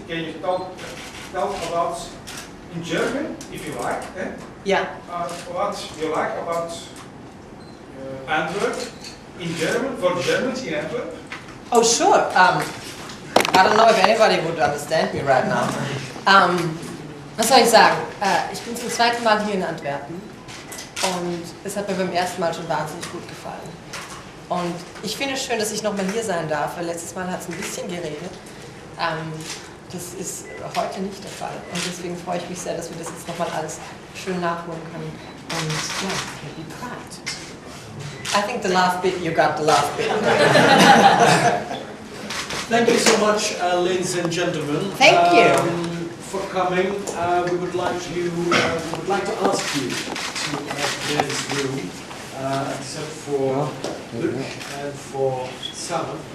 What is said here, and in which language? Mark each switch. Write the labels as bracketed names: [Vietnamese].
[English] Can you tell about in German, if you like, Yeah. what you like about Antwerp in German, for Germans in Antwerp? Oh, sure. I don't know if anybody would understand me right now. [German] Was soll ich sagen? Ich bin zum zweiten Mal hier in Antwerpen und es hat mir beim ersten Mal schon wahnsinnig gut gefallen. Und ich finde es schön, dass ich nochmal hier sein darf, weil letztes Mal hat es ein bisschen geregnet. Das ist heute nicht der Fall und deswegen freue ich mich sehr, dass wir das jetzt nochmal alles schön nachholen können. Und ja, [English] be proud. I think the last bit, you got the last bit. Thank you so much, ladies and gentlemen. Thank you. For coming. We would like to ask you to clear this room, except for Luc and for Sam.